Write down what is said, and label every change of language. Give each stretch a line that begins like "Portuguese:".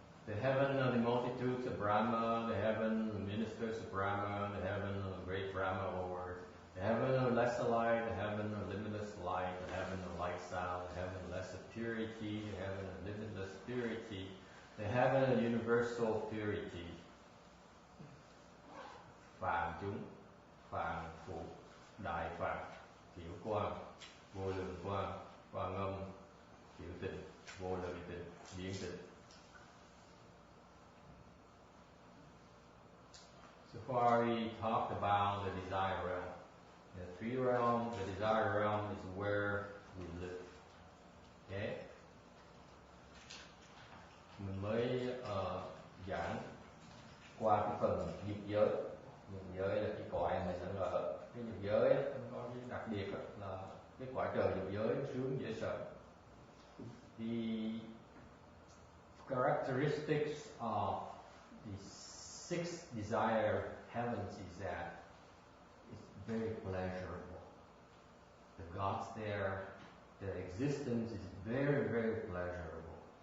English: The heaven of the multitudes of Brahma, the heaven of the ministers of Brahma, the heaven of the great Brahma Lord, the heaven of lesser light, the heaven of limitless light, the heaven of light sound, the heaven of lesser purity, the heaven of limitless purity, the heaven of universal purity.
Vietnamese: Phàm chúng, phàm phụ, đại phàm, thiểu quang, vô lượng quang, quang âm, thiểu tịnh, vô lượng tịnh, biến tịnh.
English: So far we talked about the desire realm. The three realms, the desire realm is where we live. Okay?
Vietnamese: Mình mới giảng qua cái phần dục giới. Dục giới là cái cõi mình đang ở. Cái dục giới nó có cái đặc biệt là cái cõi trời dục giới sướng dễ sợ.
English: The characteristics of the sixth desire heavens is that it's very pleasurable. The gods there, their existence is very, very pleasurable.